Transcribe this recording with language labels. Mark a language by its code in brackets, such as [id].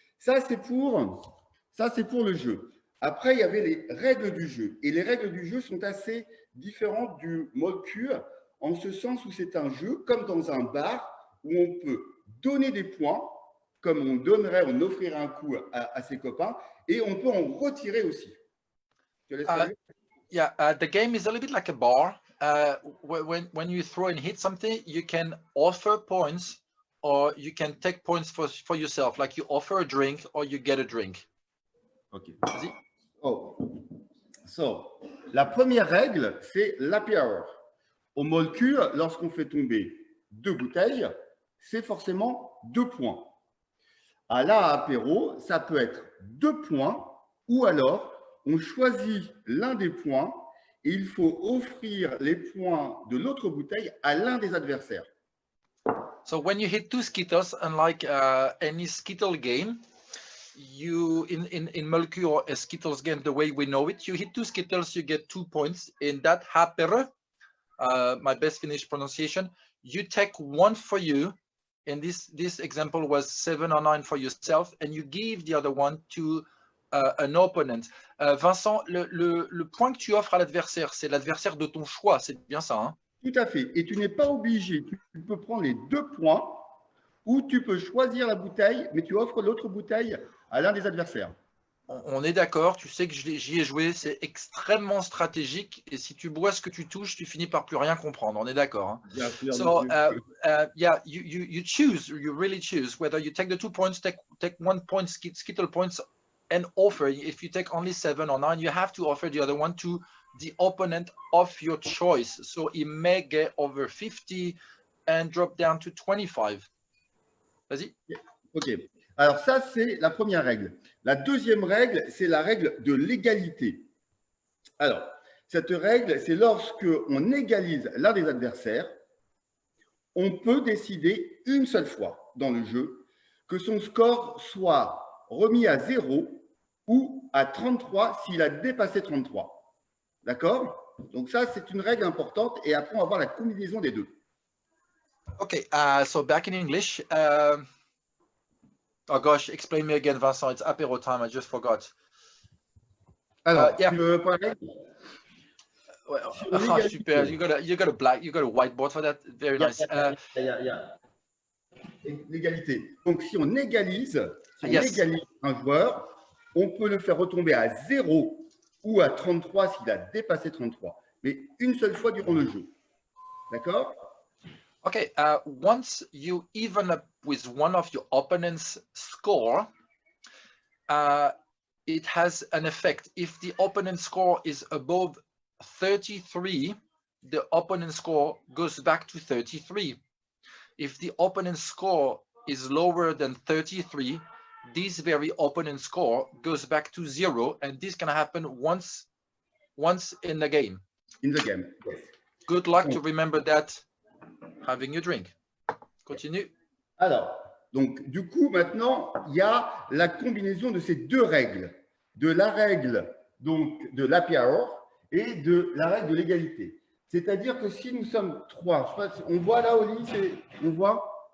[fr] Ça, c'est pour le jeu. Après, il y avait les règles du jeu. Et les règles du jeu sont assez différentes du Molku, en ce sens où c'est un jeu, comme dans un bar, où on peut donner des points, comme on offrirait un coup à ses copains, et on peut en retirer aussi. Je te laisse aller. [en] Yeah, the game is a little bit like a bar. When you throw and hit something, you can offer points or you can take points for yourself, like you offer a drink or you get a drink. OK. [fr] Vas-y. Oh. So, la première règle, c'est l'happy hour. Au Molku, lorsqu'on fait tomber 2 bouteilles, c'est forcément 2 points. À la apéro, ça peut être 2 points ou alors on choisit l'un des points et il faut offrir les points de l'autre bouteille à l'un des adversaires. [en] So when you hit 2 Skittles, unlike any Skittle game, you in Molku or a Skittles game, the way we know it, you hit 2 Skittles, you get 2 points. In that hapere, my best Finnish pronunciation, you take 1 for you. And this example was 7 or 9 for yourself, and you give the other one to an opponent. [fr] Vincent, le point que tu offres à l'adversaire, c'est l'adversaire de ton choix, c'est bien ça, hein? Tout à fait. Et tu n'es pas obligé. Tu peux prendre les 2 points ou tu peux choisir la bouteille, mais tu offres l'autre bouteille à l'un des adversaires. On est d'accord, tu sais que j'y ai joué, c'est extrêmement stratégique. Et si tu bois ce que tu touches, tu finis par plus rien comprendre. On est d'accord, hein? Bien sûr, [en] So, yeah, you choose, you really choose whether you take the 2 points, take 1 point, Skittle points, and offer. If you take only 7 or 9, you have to offer the other one to the opponent of your choice. So he may get over 50 and drop down to 25. [fr] Vas-y. [en] OK. [fr] Alors ça, c'est la première règle. La deuxième règle, c'est la règle de l'égalité. Alors, cette règle, c'est lorsque on égalise l'un des adversaires, on peut décider une seule fois dans le jeu que son score soit remis à 0 ou à 33 s'il a dépassé 33. D'accord? Donc ça, c'est une règle importante et après, on va voir la combinaison des deux. [en] Okay, so back in English. Oh gosh, explain me again, Vincent. It's apéro time. I just forgot. [fr] Alors, [en] yeah. [fr] tu veux parler? Oh, super. [en] You got a whiteboard for that. Very nice. [fr] L'égalité. Donc, si on égalise un joueur, on peut le faire retomber à 0 ou à 33 s'il a dépassé 33, mais une seule fois durant le jeu. D'accord? [en] Okay, once you even up with one of your opponent's score, it has an effect. If the opponent's score is above 33, the opponent's score goes back to 33. If the opponent's score is lower than 33, this very opponent score goes back to 0, and this can happen once in the game. In the game, yes. Good luck to remember that having your drink. Continue. [fr] Alors, donc, du coup, maintenant, il y a la combinaison de ces deux règles, de la règle donc, de l'happy hour et de la règle de l'égalité. C'est-à-dire que si nous sommes 3, on voit là, Oli, on voit?